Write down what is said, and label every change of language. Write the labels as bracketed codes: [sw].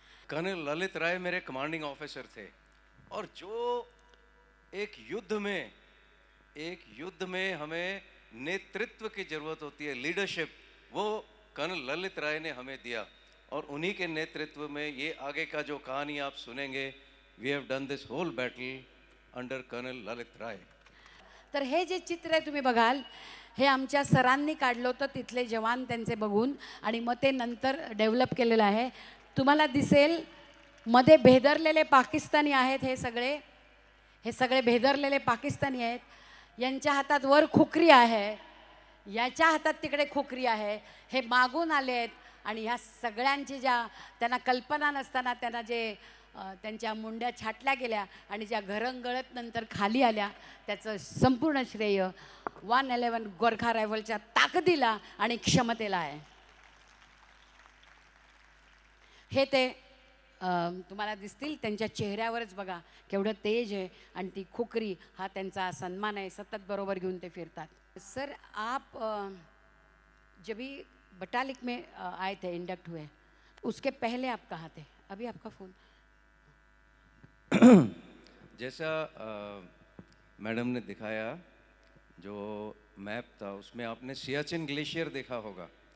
[hi] Colonel Lalit राय मेरे commanding officer थे, और जो एक युद्ध में हमें नेतृत्व की जरूरत होती है, लीडरशिप, वो कर्नल ललित राय ने हमें दिया. और उन्हीं के नेतृत्व में ये आगे का जो कहानी आप सुनेंगे, [en] We have done this whole battle under colonel Lalit Rai. [mr] तर हे जे चित्र आहे तुम्ही बघाल, हे आमच्या सरांनी काढलं होतं, तिथले जवान त्यांचे बघून, आणि मग ते नंतर डेव्हलप केलेलं आहे. तुम्हाला दिसेल मध्ये भेदरलेले पाकिस्तानी आहेत. हे सगळे भेदरलेले पाकिस्तानी आहेत. यांच्या हातात वर खुकरी आहे, याच्या हातात तिकडे खुकरी आहे. हे मागून आले आहेत आणि ह्या सगळ्यांची ज्या त्यांना कल्पना नसताना त्यांना जे त्यांच्या मुंड्या छाटल्या गेल्या आणि ज्या घरंगळत नंतर खाली आल्या, त्याचं संपूर्ण श्रेय 111 गोरखा रायफलच्या ताकदीला आणि क्षमतेला आहे. हे ते तुम्हाला दिसतील, त्यांच्या चेहऱ्यावरच बघा केवढं तेज आहे, आणि ती खुकरी हा त्यांचा सन्मान आहे. सतत बरोबर घेऊन ते फिरतात. [hi] सर, आप जब भी बटालिक में आए थे, इंडक्ट हुए, उसके पहले आप कहाँ थे? अभी आपका फ़ोन. जैसा मैडम ने दिखाया, जो मैप था उसमें आपने सियाचिन ग्लेशियर देखा होगा.